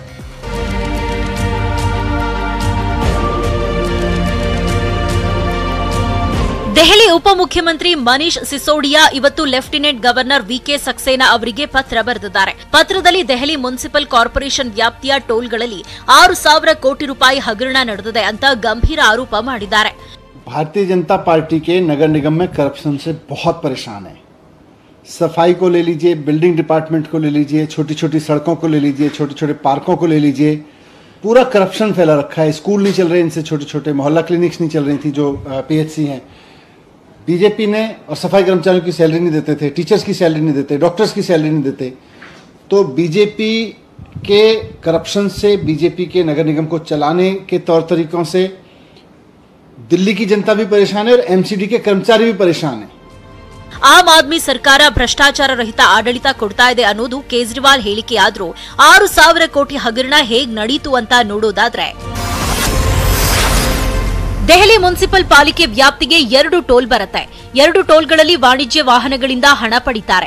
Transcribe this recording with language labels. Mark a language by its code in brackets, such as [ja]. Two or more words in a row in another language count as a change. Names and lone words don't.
[kn] ದೆಹಲಿ ಉಪಮುಖ್ಯಮಂತ್ರಿ ಮನೀಶ್ ಸಿಸೋಡಿಯಾ ಇವತ್ತು ಲೆಫ್ಟಿನೆಂಟ್ ಗವರ್ನರ್ ವಿಕೆ ಸಕ್ಸೇನಾ ಅವರಿಗೆ ಪತ್ರ ಬರೆದಿದ್ದಾರೆ. ಪತ್ರದಲ್ಲಿ ದೆಹಲಿ ಮುನ್ಸಿಪಲ್ ಕಾರ್ಪೊರೇಷನ್ ವ್ಯಾಪ್ತಿಯ ಟೋಲ್ಗಳಲ್ಲಿ 6,000 ಕೋಟಿ ರೂಪಾಯಿ ಹಗರಣ ನಡೆದಿದೆ ಅಂತ ಗಂಭೀರ ಆರೋಪ ಮಾಡಿದ್ದಾರೆ. [hi] भारतीय जनता पार्टी के नगर निगम में करप्शन से बहुत परेशान है. सफाई को ले लीजिए, बिल्डिंग डिपार्टमेंट को ले लीजिए, छोटी छोटी सड़कों को ले लीजिए, छोटे छोटे पार्कों को ले लीजिए, पूरा करप्शन फैला रखा है. स्कूल नहीं चल रहे इनसे, छोटे छोटे मोहल्ला क्लिनिक्स नहीं चल रही थी जो पीएचसी हैं. बीजेपी ने, और सफाई कर्मचारियों की सैलरी नहीं देते थे, टीचर्स की सैलरी नहीं देते, डॉक्टर्स की सैलरी नहीं देते. तो बीजेपी के करप्शन से, बीजेपी के नगर निगम को चलाने के तौर तरीकों से दिल्ली की जनता भी परेशान है और एमसीडी के कर्मचारी भी परेशान है. [kn] ಆಮ್ ಆದ್ಮಿ ಸರ್ಕಾರ ಭ್ರಷ್ಟಾಚಾರ ರಹಿತ ಆಡಳಿತ ಕೊಡ್ತಾ ಇದೆ ಅನ್ನೋದು ಕೇಜ್ರಿವಾಲ್ ಹೇಳಿಕೆಯಾದ್ರೂ 6,000 ಕೋಟಿ ಹಗರಣ ಹೇಗ್ ನಡೀತು ಅಂತ ನೋಡೋದಾದ್ರೆ, ದೆಹಲಿ ಮುನ್ಸಿಪಲ್ ಪಾಲಿಕೆ ವ್ಯಾಪ್ತಿಗೆ 2 ಟೋಲ್ ಬರುತ್ತೆ. 2 ಟೋಲ್ಗಳಲ್ಲಿ ವಾಣಿಜ್ಯ ವಾಹನಗಳಿಂದ ಹಣ ಪಡಿತಾರೆ.